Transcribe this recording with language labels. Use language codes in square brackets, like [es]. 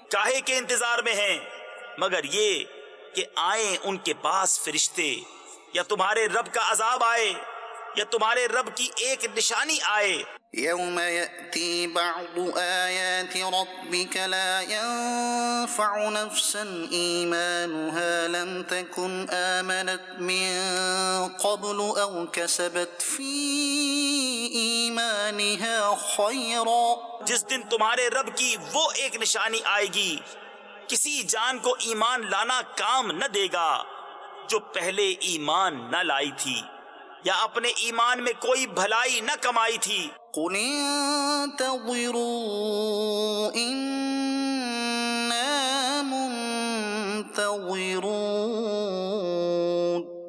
[ur] چاہے کہ انتظار میں ہیں مگر یہ کہ آئیں ان کے پاس فرشتے یا تمہارے رب کا عذاب آئے یا تمہارے رب کی ایک نشانی آئے. [ar] يوم يأتي بعض آيات ربك لا ينفع نفسا إيمانها لم تكن آمنت من قبل أو كسبت في إيمانها خيرا. [ur] جس دن تمہارے رب کی وہ ایک نشانی آئے گی کسی جان کو ایمان لانا کام نہ دے گا جو پہلے ایمان نہ لائی تھی یا اپنے ایمان میں کوئی بھلائی نہ کمائی تھی؟ [ar] قل انتظروا إنا منتظرون،